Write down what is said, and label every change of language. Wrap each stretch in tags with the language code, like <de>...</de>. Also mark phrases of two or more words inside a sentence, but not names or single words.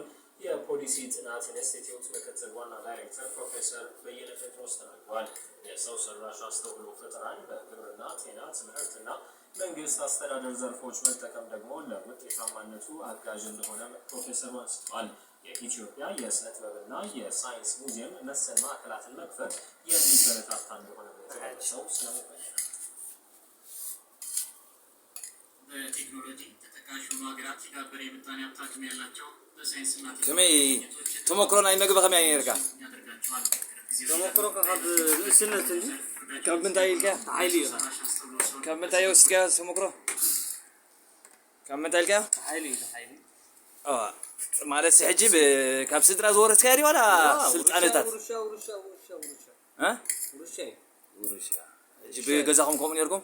<am>የፖሊሲ ጥናት ኢንስቲትዩት ምክትል ዋና ዳይሬክተር ፕሮፌሰር በየነ ጴጥሮስ ተናግረዋል። የሰው ሰራሽ አስተውሎት ፈጠራን በግብርና፣ ጤና፣ ትምህርትና መንግስት አስተዳደር ዘርፎች መጠቀም ደግሞ ለውጤታማነቱ አጋዥ እንደሆነ ፕሮፌሰሩ አንስተዋል። የኢትዮጵያ የስነ ጥበብና የሳይንስ ሙዚየም መሰል ማዕከላትን መክፈት የሚበረታታ እንደሆነ የተገለጸው ስለመበያ ነው። በቴክኖሎጂ ተጠቃሽ የሆኑ ሀገራት የዳበረ የምጣኔ ሀብት አቅም ያላቸው በሳይንስና</am> <ti>ተሞክሮ ናይ መግቢ ከመይ ነርካ</ti> <am>ያደርጋቸዋል።</am> <ti>ተሞክሮ ካብ ንእስነት እንጂ ካብ ምንታይ ኢልካ ሓይሊ እዩ ካብ ምንታይ ወስድካ ተሞክሮ ካብ ምንታይ ኢልካ ሓይሊ ማለት ሕጂ ካብ ስድራ ዝወረስካ ዲ ዋላ ስልጣነታት ውርሻ ሕጂ ብገዛኹም ከምኡ ነርኩም</ti>